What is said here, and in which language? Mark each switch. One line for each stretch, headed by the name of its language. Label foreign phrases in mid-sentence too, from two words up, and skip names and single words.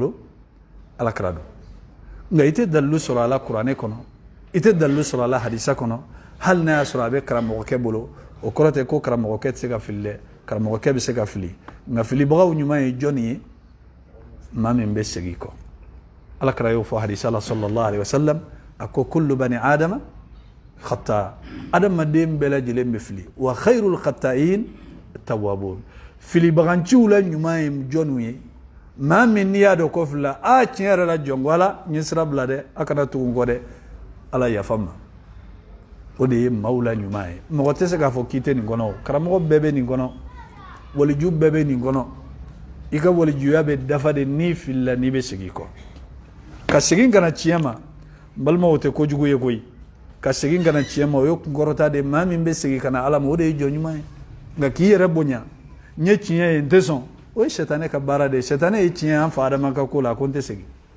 Bambara: bolo alakira don nka i tɛ dalilu sɔrɔ a la kuranɛ kɔnɔ i tɛ dalilu sɔrɔ a la hadisa kɔnɔ hali n'a y'a sɔrɔ a bɛ karamɔgɔkɛ bolo o kɔrɔ tɛ ko karamɔgɔkɛ tɛ se ka fili dɛ karamɔgɔkɛ bɛ se ka fili nka filibagaw ɲuman ye jɔnni ye maa min bɛ segin kɔ alakira y'o fɔ hadisa la
Arabic: صلى الله عليه وسلم
Bambara: a ko
Arabic: كل بني آدم خطاء
Bambara: adamaden bɛɛ lajɛlen bɛ fili
Arabic: وخير الخطائين التوابون
Bambara: filibaganciw la ɲuman ye jɔnniw ye maa min n'i y'a dɔn ko filila a tiɲɛ yɛrɛ la jɔnko ala n ye sira bila dɛ a kana tugu n kɔ dɛ ala yafa ma o de ye maaw la ɲuman ye mɔgɔ tɛ se k'a fɔ k'i tɛ nin kɔnɔ karamɔgɔ bɛɛ bɛ nin kɔnɔ waliju bɛɛ bɛ nin kɔnɔ i ka walijuya bɛ dafa de n'i filila n'i bɛ segin kɔ ka segin kana tiɲɛ ma n balimaw o tɛ kojugu ye koyi ka segin kana tiɲɛ ma o ye kunkɔrɔta de maa min bɛ segin kana ala ma o de ye jɔn ɲuman ye nka k'i yɛrɛ bonya n ye tiɲɛ ye n tɛ sɔn o ye sɛtanɛ ka baara de ye sɛtanɛ ye tiɲɛ an fa adama ka ko la ko n tɛ segin